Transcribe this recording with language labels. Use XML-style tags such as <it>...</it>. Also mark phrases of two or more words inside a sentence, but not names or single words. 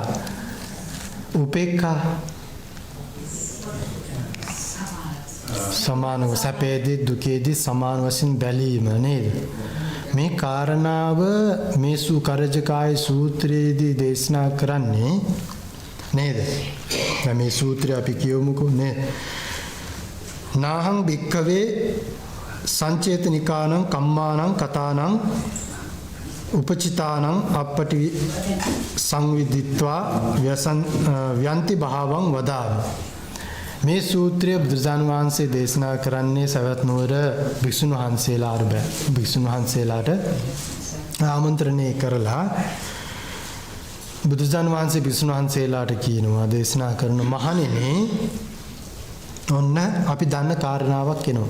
<si>උපේක්ඛා සමානව සැපේදී දුකේදී සමාන වශයෙන් බැලීම නේද? මේ කාරණාව මේ සුකරජකාය සූත්‍රයේදී දේශනා කරන්නේ නේද? දැන් මේ සූත්‍රය අපි කියමුකෝ නේ.</si> <pi>නාහං භික්ඛවේ සංචේතනිකානං කම්මානං කතානං උපචිතානං අපටි සංවිදිත්වා ව්‍යන්ති භාවං වදාමි.</pi> <si>මේ සූත්‍රය බුදුරජාණන් වහන්සේ දේශනා කරන්නේ සවැත් නුවර භික්ෂුන් වහන්සේලාට ආමන්ත්‍රණය කරලා බුදුරජාණන් වහන්සේ භික්ෂුන් වහන්සේලාට කියනවා දේශනා කරන මහණෙනි ඔන්න අපි දන්න කාරණාවක් එනවා.</si>